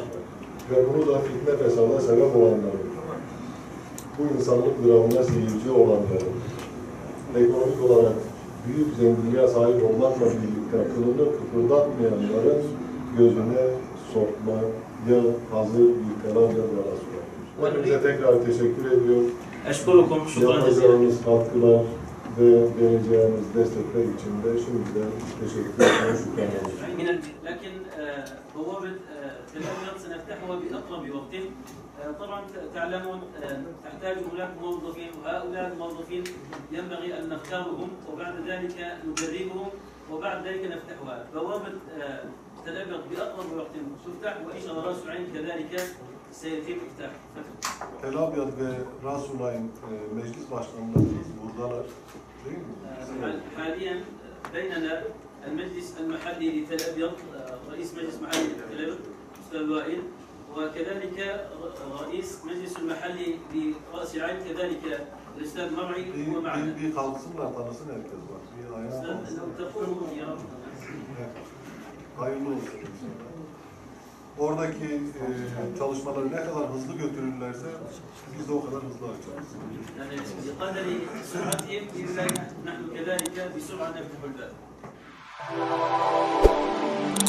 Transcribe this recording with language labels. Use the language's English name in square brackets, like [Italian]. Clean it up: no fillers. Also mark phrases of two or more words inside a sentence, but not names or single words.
[Turkish] Ve bunu da fitne fesada sebep olanların, bu insanlık dramına seyirci olanların, ekonomik olarak büyük zenginliğe sahip olmakla birlikte kılını kıpırdatmayanların gözüne sokmaya hazır bir Tel Abyad yarası var. Hepinize tekrar teşekkür ediyorum. [Arabic] أشكركم شكرا جزيلا. [Turkish] Yapacağınız katkılar ve vereceğiniz destekler için de şimdiden teşekkür ederim. Şükran. [Arabic] لكن بوابة تل أبيض سنفتحها بأقرب وقت. طبعا تعلمون تحتاج هناك موظفين وهؤلاء الموظفين ينبغي أن نختارهم وبعد ذلك ندربهم وبعد ذلك نفتحها. بوابة تل أبيض بأقرب وقت تفتح وإن شاء الله رأس العين كذلك سيتم إفتاح. [Turkish] Tel Abyad ve Rasulay'ın meclis başkanları buradalar. Değil mi? [Arabic] حاليا بيننا المجلس المحلي لتل أبيض رئيس مجلس محلي تل أبيض أستاذ وائل وكذلك رئيس مجلس المحلي لرأس العين كذلك الأستاذ مرعي هو معنا. [Turkish] Bir kalksınlar tanısın herkes var. Bir ayağa kalksın. [Arabic] لو تقوموا يا رب. [Turkish] Hayırlı olsun. Oradaki çalışmaları ne kadar hızlı götürürlerse biz de o kadar hızlı açarız. [Arabic] يعني بقدر سرعتهم إلا نحن كذلك بسرعة نفتح الباب.